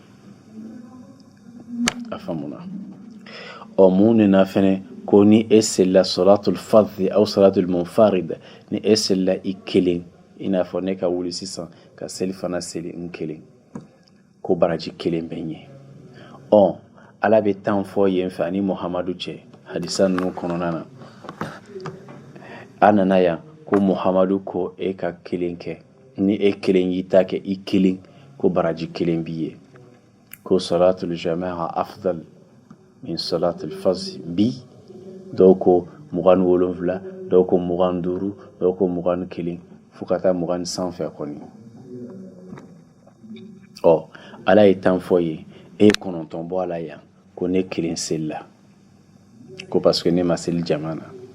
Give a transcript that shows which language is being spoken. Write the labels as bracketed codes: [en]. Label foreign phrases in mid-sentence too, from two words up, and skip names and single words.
[bm] a faamuna mun nena fɛnɛ ko ni e selila [ar] صلاة الفذ أو صلاة المنفرد [bm] ni e selila i kelen i n'a fɔ ne ka wuli sisan ka seli fana seli n kelen ko baraji kelen bɛ ɲɛ ala bɛ 10 fɔ yen fɛ ani muhamadu cɛ hadisa ninnu kɔnɔna na a nana yan ko muhamadu ko e ka kelen kɛ ni e kelen y'i ta kɛ i kelen ko baraji kelen b'i ye ko [ar] صلاة الجماعة أفضل من صلاة الفذ [bm] bi dɔw ko 27 dɔw ko 25 dɔw ko 21 fo ka taa 20 sanfɛ kɔni ala ye 10 fɔ ye e ye 9 bɔ a la yan ko ne kelen selila ko parce que ne ma seli jama na